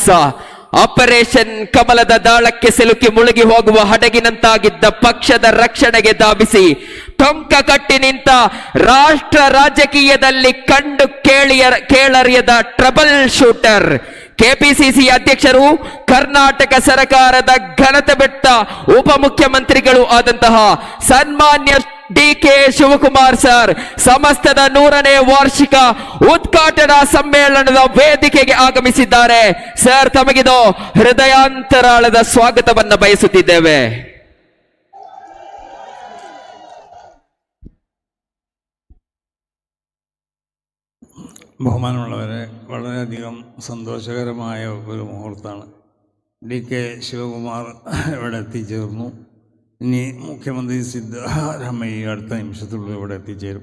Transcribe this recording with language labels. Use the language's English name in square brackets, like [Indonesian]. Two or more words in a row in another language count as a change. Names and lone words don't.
[Kannada] ಆಪರೇಷನ್ ಕಮಲದ ದಾಳಕ್ಕೆ ಸಿಲುಕಿ ಮುಳುಗಿ ಹೋಗುವ ಹಡಗಿನಂತಾಗಿದ್ದ ಪಕ್ಷದ ರಕ್ಷಣೆಗೆ ಧಾವಿಸಿ ಟೊಂಕ ಕಟ್ಟಿ ನಿಂತ ರಾಷ್ಟ್ರ ರಾಜಕೀಯದಲ್ಲಿ ಕಂಡು ಕೇಳರಿಯದ [English] trouble shooter, [Kannada] ಕೆಪಿಸಿಸಿ ಅಧ್ಯಕ್ಷರು, ಕರ್ನಾಟಕ ಸರ್ಕಾರದ ಘನತೆ ಬೆಟ್ಟ ಉಪಮುಖ್ಯಮಂತ್ರಿಗಳು ಆದಂತಹ ಸನ್ಮಾನ್ಯ ಡಿಕೆ ಶಿವಕುಮಾರ್ ಸರ್ ಸಮಸ್ತದ 100ನೇ ವಾರ್ಷಿಕ ಉದ್ಘಾಟನಾ ಸಮ್ಮೇಳನದ ವೇದಿಕೆಗೆ ಆಗಮಿಸಿದ್ದಾರೆ. ಸರ್, ತಮಗಿದು ಹೃದಯಾಂತರಾಳದ ಸ್ವಾಗತವನ್ನ ಬಯಸುತ್ತಿದ್ದೇವೆ. [Malayalam] ബഹുമാനമുള്ളവരെ, വളരെയധികം സന്തോഷകരമായ ഒരു മുഹൂർത്തമാണ്. ഡി കെ ശിവകുമാർ ഇവിടെ എത്തിച്ചേർന്നു. ഇനി മുഖ്യമന്ത്രി സിദ്ധരാമയ്യ അടുത്ത നിമിഷത്തിനുള്ളിൽ ഇവിടെ എത്തിച്ചേരും.